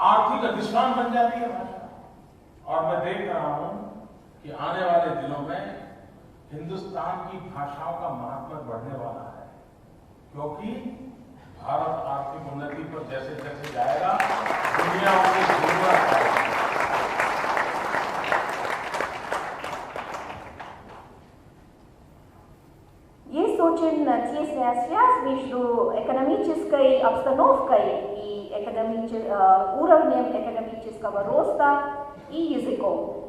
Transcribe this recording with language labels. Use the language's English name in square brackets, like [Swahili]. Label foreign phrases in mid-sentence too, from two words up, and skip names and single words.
[Hindi] आर्थिक अधिष्ठान बन जाती है भाषा। और मैं देख रहा हूं कि आने वाले दिनों में हिंदुस्तान की भाषाओं का महत्व बढ़ने वाला है, क्योंकि भारत आर्थिक उन्नति पर जैसे जैसे जाएगा दुनिया उसकी जरूरत है। [Russian] Есть очень тесная связь между экономической обстановкой и уровнем экономического роста и языком.